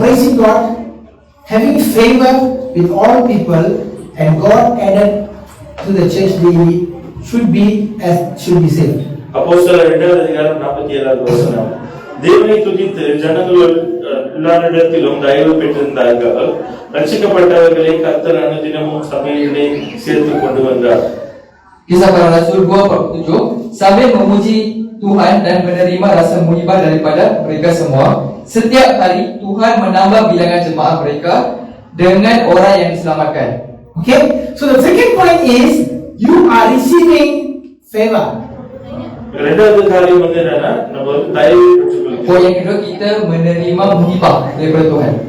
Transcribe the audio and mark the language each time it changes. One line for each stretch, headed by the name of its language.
English: Praising God, having favor with all people, and God added to the church daily should be saved.
Tamil: அப்போஸ்தலர் 2வது அதிகாரம் 47வது வசனம். தேவனை துதித்து ஜனங்கள் எல்லாரிடத்திலும் தயவு பெற்றிருந்தார்கள். ரட்சிக்கப்பட்டவர்களை கர்த்தர் அனுதினமும் சபையிலே சேர்த்து கொண்டு வந்தார்.
Malay: Kisah Para Rasul 2:47, sambil memuji Tuhan dan menerima rasa muhibah daripada mereka semua. Setiap hari Tuhan menambah bilangan jemaah mereka dengan orang yang diselamatkan.
English: Okay, so the second point is you are receiving favor.
Tamil: இரண்டாவது காரியம் வந்து என்னன்னா நம்ம வந்து தயவு பெற்றுக்கொள்கிறோம்.
Malay: Poin yang kedua, kita menerima muhibah daripada Tuhan.